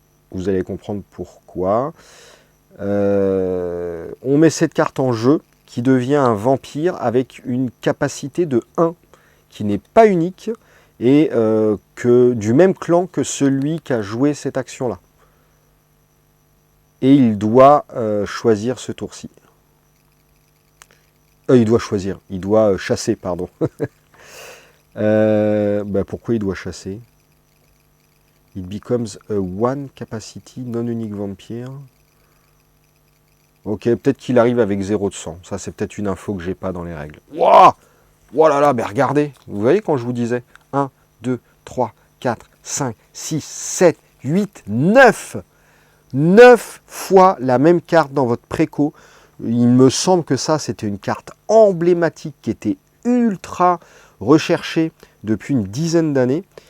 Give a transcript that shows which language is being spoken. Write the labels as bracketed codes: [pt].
[fr] Vous allez comprendre pourquoi. On met cette carte en jeu qui devient un vampire avec une capacité de 1 qui n'est pas unique et du même clan que celui qui a joué cette action-là. Et il doit choisir ce tour-ci. Il doit chasser, pardon. Pourquoi il doit chasser? [en] It becomes a one capacity non-unique vampire. [fr] Ok, peut-être qu'il arrive avec 0 de sang. Ça, c'est peut-être une info que j'ai pas dans les règles. Wouah! Oh là là, mais regardez. Vous voyez quand je vous disais 1, 2, 3, 4, 5, 6, 7, 8, 9. 9 fois la même carte dans votre préco. Il me semble que ça, c'était une carte emblématique qui était ultra recherchée depuis une dizaine d'années.